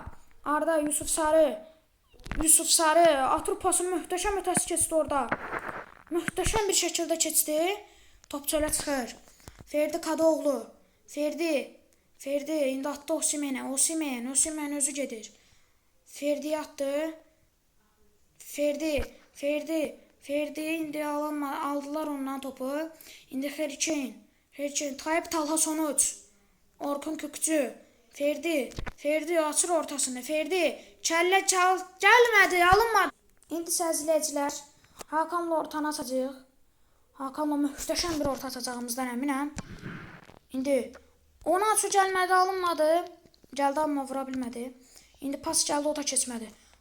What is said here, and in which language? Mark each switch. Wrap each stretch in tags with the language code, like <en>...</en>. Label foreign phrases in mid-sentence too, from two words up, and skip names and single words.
<az>Arda Yusuf Sarı. Yusuf Sarı atır pasını möhtəşəm ötəsi keçdi orada. Möhtəşəm bir şəkildə keçdi. Top çölə çıxır. Ferdi Kadıoğlu. Ferdi indi atdı Osimhen'e. Osimhen özü gedir. Ferdi attı. Ferdi indi aldılar ondan topu. İndi Harry Kane. Tayyip Talha Sonuç. Orkun Kökçü. Ferdi açır ortasını. Ferdi kəllə çal gəlmədi, alınmadı. İndi səziləcilər. Hakanla ortanı açacaq. Hakanla möhtəşəm bir orta atacağımızdan əminəm. İndi Onaçu gəlmədi, alınmadı. Gəldi amma vura bilmədi. İndi pas gəldi, o da keçmədi.</az>